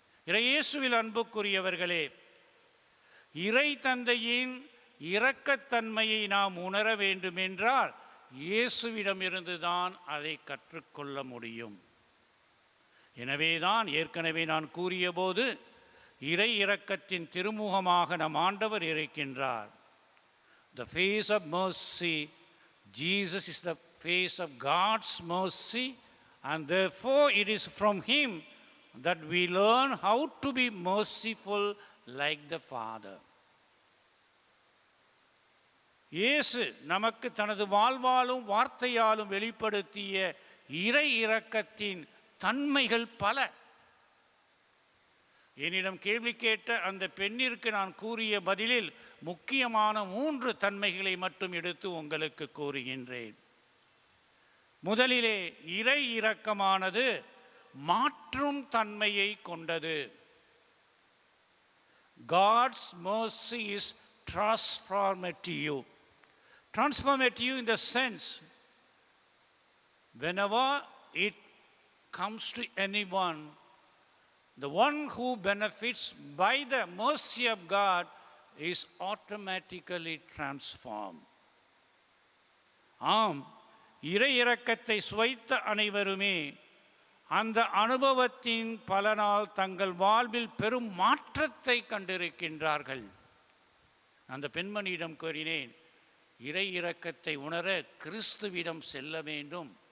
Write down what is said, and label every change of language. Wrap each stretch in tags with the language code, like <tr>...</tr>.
<ta>இறையேசுவில் அன்புக்குரியவர்களே, இறை தந்தையின் இரக்கத்தன்மையை நாம் உணர வேண்டுமென்றால் இயேசுவிடமிருந்து தான் அதை கற்றுக்கொள்ள முடியும். எனவேதான் ஏற்கனவே நான் கூறியபோது இறை இரக்கத்தின் திருமுகமாக நம் ஆண்டவர் இருக்கின்றார்.</ta> <en>The face of mercy, Jesus is the face of God's mercy, and therefore it is from him that we learn how to be merciful like the Father.</en> <ta>இயேசு நமக்கு தனது வாழ்வாலும் வார்த்தையாலும் வெளிப்படுத்திய இறை இரக்கத்தின் தன்மைகள் பல. என்னிடம் கேள்வி கேட்ட அந்த பெண்ணிற்கு நான் கூறிய பதிலில் முக்கியமான 3 தன்மைகளை மட்டும் எடுத்து உங்களுக்கு கூறுகின்றேன். முதலிலே, இறை இரக்கமானது மாற்றும் தன்மையை கொண்டது.</ta> <en>God's mercy is transformative. Transformative in the sense whenever it comes to anyone, the one who benefits by the mercy of God is automatically transformed.</en> <ta>ஆம், இறை இரக்கத்தை சுவைத்த அனைவருமே அந்த அனுபவத்தின் பலனால் தங்கள் வாழ்வில் பெரும் மாற்றத்தை கண்டிருக்கின்றார்கள். அந்த பெண்மணியிடம் கூறினேன், இறை இரக்கத்தை உணர கிறிஸ்துவிடம் செல்ல வேண்டும்.</ta>